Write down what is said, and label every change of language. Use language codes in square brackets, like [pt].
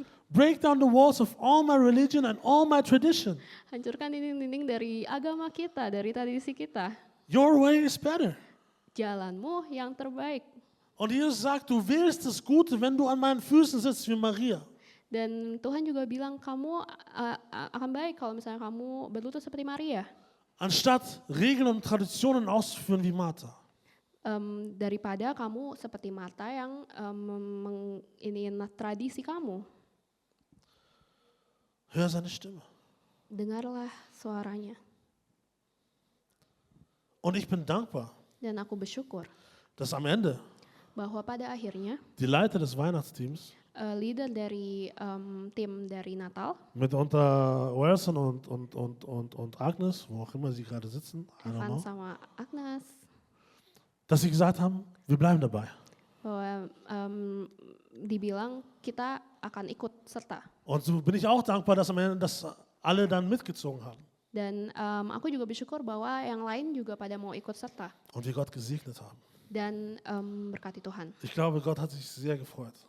[en] Break down the walls of all my religion and all my tradition. [id] Hancurkan dinding-dinding dari agama kita, dari tradisi kita. [en] Your way is better. [id] Jalanmu yang terbaik. [de] Und Jesus sagt, du wählst das Gute, wenn du an meinen Füßen sitzt wie Maria. [id] Dan Tuhan juga bilang kamu akan baik kalau misalnya kamu berlutut seperti Maria. [de] Anstatt Regeln und Traditionen auszuführen wie Martha. [id] Daripada kamu seperti Marta yang ini tradisi kamu. [de] Hör seine Stimme. [id] Dengarlah suaranya. [de] Und ich bin dankbar, [id] Dan aku bersyukur [de] dass am Ende [id] bahwa pada akhirnya [de] die Leiter des Weihnachtsteams [id] leader dari tim dari Natal, [de] mitunter Wilson und Agnes, wo auch immer sie gerade sitzen, [en] I don't Evan know, [id] sama Agnes, [de] dass sie gesagt haben, wir bleiben dabei. [id] bahwa dibilang kita akan ikut serta. [de] Und so bin ich auch dankbar, dass am Ende das alle dann mitgezogen haben [id] Dan aku juga bersyukur bahwa yang lain juga pada mau ikut serta [de] und wir Gott gesegnet haben. [id] dan berkati Tuhan. [de] Ich glaube, Gott hat sich sehr gefreut,